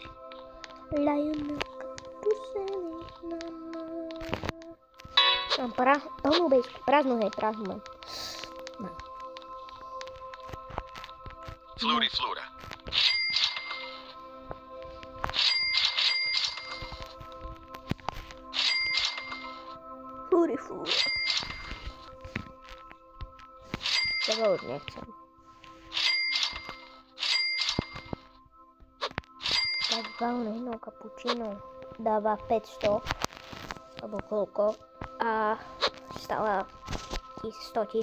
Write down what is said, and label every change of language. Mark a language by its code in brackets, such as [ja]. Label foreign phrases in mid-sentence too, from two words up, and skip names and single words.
[sk] Lionel Cactuseli. Mám plnú bejsku. Prázdnu, hej, prázdnu mám. No. Floriflora. Floriflora. [pl] Tego już nie chcę. Tak zwaną [sk] cappuccino dáva 500 alebo koľko a stála 100 000.